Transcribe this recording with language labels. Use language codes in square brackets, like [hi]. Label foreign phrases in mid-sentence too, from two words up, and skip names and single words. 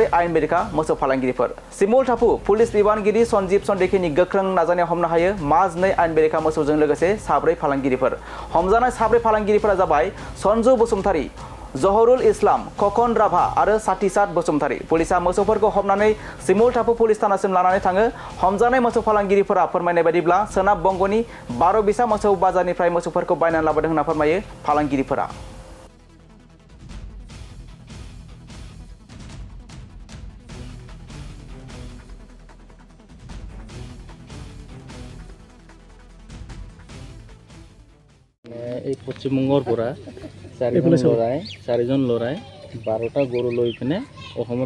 [brx] आयेन बेरेखा मोसौ फालांगिरिफोर सिमुलटापु पुलिस बिबानगिरि सन्जीब सन्देखिनि गोख्रों नाजानायाव हमनो हायो माज 2 आयेन बेरेखा मोसौजों लोगोसे साब्रै फालांगिरिफोर हमजानाय साब्रै फालांगिरिफोरा जाबाय सन्जु बसुमतारी जहरुल इस्लाम खखन राभा आरो साथिसात बसुमतारी पुलिसा मोसौफोरखौ हमनानै सिमुलटापु पुलिस थानासिम लानानै थाङो हमजानाय मोसौ फालांगिरिफोरा फोरमायनाय बायदिब्ला सोनाब बंगनि 12 बिसा मोसौ बाजारनिफ्राय मोसौफोरखौ बायनानै लाबोदों होनना फोरमायो फालांगिरिफोरा [as] এই পশ্চিমবংগৰ পৰা চাৰিজন ল'ৰাই 12টা গৰু লৈ পিনে অসমত